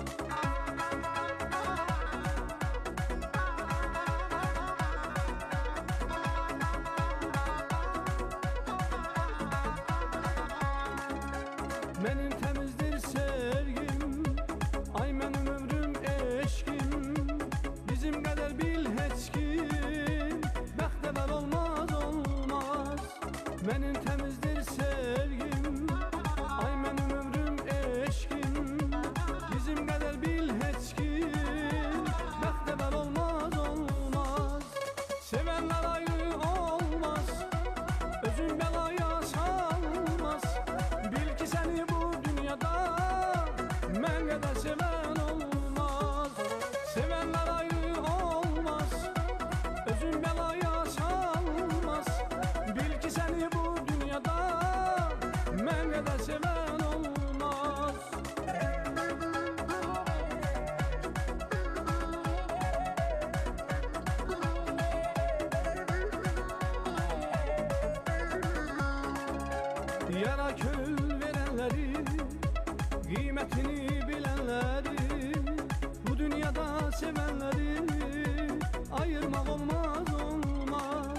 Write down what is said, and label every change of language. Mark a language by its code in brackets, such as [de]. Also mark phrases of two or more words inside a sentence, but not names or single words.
[tr] Benim temizdir sevgim, ay benim ömrüm eşkim. Bizim kadar bil heç kim, bəxtəvər olmaz olmaz. Benim temizdir sevgim, ay benim ömrüm eşkim. Bizim kadar bil heç kim, bəxtəvər olmaz olmaz. Sevenler ayrı olmaz, özün belaya salmaz. Bil ki seni bu dünyada [az] mənə də [tr] seven olmaz. Sevenler ayrı olmaz, özün belaya salmaz. Bil ki seni bu dünyada [az] mənə də [tr] seven olmaz. Yara kül verenleri, kıymetini bilenleri, bu dünyada sevenleri ayırmak olmaz olmaz.